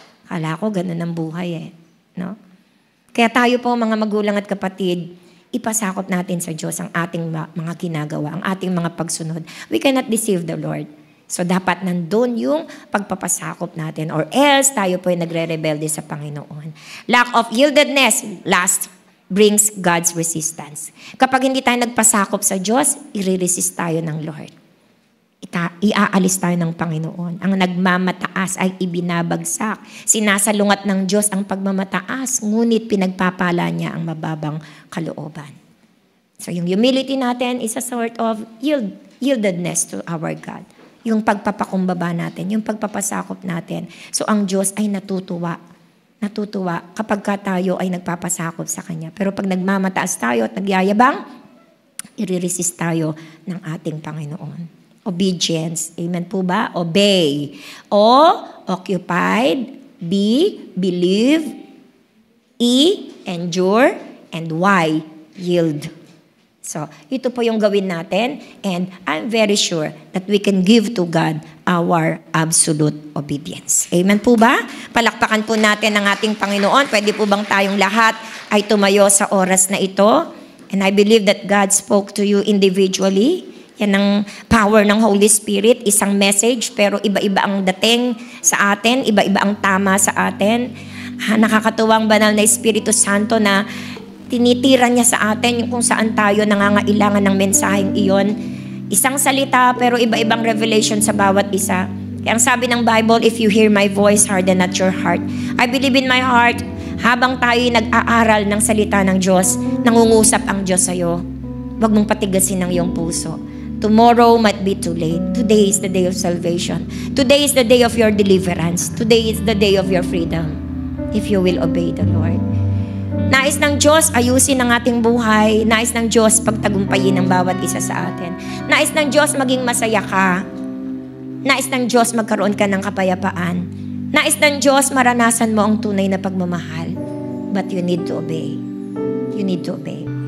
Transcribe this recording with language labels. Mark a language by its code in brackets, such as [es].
[tl] Kala ko, ganun ang buhay, no? Kaya tayo po, mga magulang at kapatid, ipasakop natin sa Diyos ang ating mga ginagawa, ang ating mga pagsunod. [en] We cannot deceive the Lord. [tl] So, dapat nandun yung pagpapasakop natin or else tayo po ay nagre-rebelde sa Panginoon. [en] Lack of yieldedness, last, brings God's resistance. [tl] Kapag hindi tayo nagpasakop sa Diyos, i-resist tayo ng Lord. Iaalis tayo ng Panginoon. Ang nagmamataas ay ibinabagsak. Sinasalungat ng Diyos ang pagmamataas, ngunit pinagpapala niya ang mababang kalooban. [en] So, yung humility natin is a sort of yieldedness to our God. [tl] Yung pagpapakumbaba natin, yung pagpapasakop natin. So, ang Diyos ay natutuwa kapag tayo ay nagpapasakop sa Kanya. Pero pag nagmamataas tayo at nagyayabang, i-resist tayo ng ating Panginoon. Obedience. Amen po ba? Obey. [en] O, occupied. B, believe. E, endure. And Y, yield. So, [tl] ito po yung gawin natin [en] and I'm very sure that we can give to God our absolute obedience. [tl] Amen po ba? Palakpakan po natin ang ating Panginoon. Pwede po bang tayong lahat ay tumayo sa oras na ito? [en] And I believe that God spoke to you individually. [tl] Yan ang power ng Holy Spirit. Isang message pero iba-iba ang dating sa atin. Iba-iba ang tama sa atin. Nakakatuwang banal na Espiritu Santo na tinitira niya sa atin yung kung saan tayo nangangailangan ng mensaheng iyon. Isang salita pero iba-ibang revelation sa bawat isa. Kaya ang sabi ng [en] Bible, if you hear my voice, harden not your heart. I believe in my heart, [tl] habang tayo'y nag-aaral ng salita ng Diyos, nangungusap ang Diyos sa'yo. Huwag mong patigasin ang iyong puso. [en] Tomorrow might be too late. Today is the day of salvation. Today is the day of your deliverance. Today is the day of your freedom. If you will obey the Lord. [tl] Nais ng Diyos ayusin ang ating buhay. Nais ng Diyos pagtagumpayin ang bawat isa sa atin. Nais ng Diyos maging masaya ka. Nais ng Diyos magkaroon ka ng kapayapaan. Nais ng Diyos maranasan mo ang tunay na pagmamahal. [en] But you need to obey. [tl] You need to obey.